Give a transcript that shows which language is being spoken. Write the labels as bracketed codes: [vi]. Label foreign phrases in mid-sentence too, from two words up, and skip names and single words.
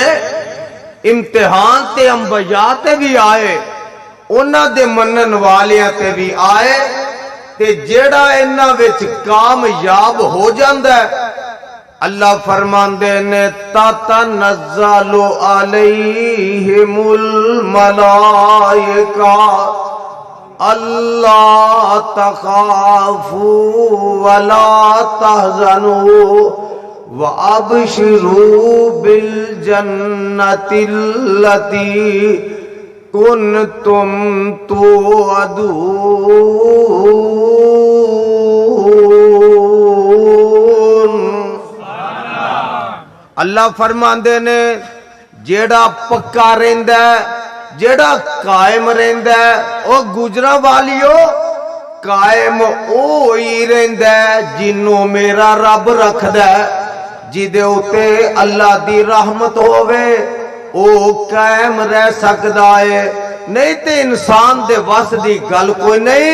[pa] امتحان تے انبیاء تے بھی آئے، اوہناں دے منن والیاں تے بھی آئے، تے جیہڑا انہاں وچ کامیاب ہو جاندا ہے، اللہ فرماندے نے [ar] تتنزل عليهم الملائكة ألا تخافوا ولا تحزنوا وأبشروا بالجنة التي كنتم توعدون. [pa] اللہ فرماندے نے جیہڑا پکا رہندا، جیہڑا قائم رہندا، او گجرا والیو قائم او ہی رہندا جنہوں میرا رب رکھدا، جیہدے اتے اللہ دی رحمت ہووے او قائم رہ سکدا ہے، نہیں تے انسان دے وس دی گل کوئی نہیں.